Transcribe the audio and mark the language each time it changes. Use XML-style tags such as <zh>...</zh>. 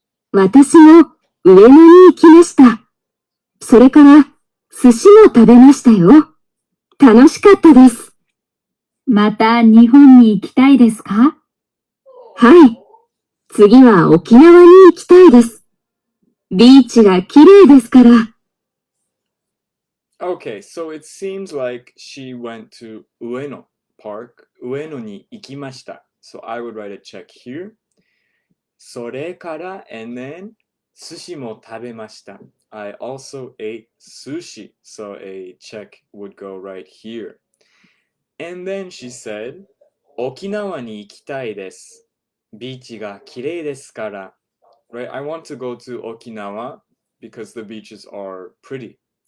<ja>私も上野に行きました。それから寿司も食べましたよ。楽しかったです。また日本に行きたいですか？はい。次は沖縄に行きたいです。ビーチが綺麗ですから。</ja> <en>Okay, so it seems like she went to Ueno Park.</en> <ja>Ueno に行きました.</ja> <en>So I would write a check here.</en> <ja>それから</ja> <en>and then</en> <ja>寿司も食べました.</ja> <en>I also ate sushi. So a check would go right here. And then she said,</en> <ja>沖縄に行きたいです。ビーチが綺麗ですから.</ja> <en>Right? I want to go to Okinawa because the beaches are pretty.</en>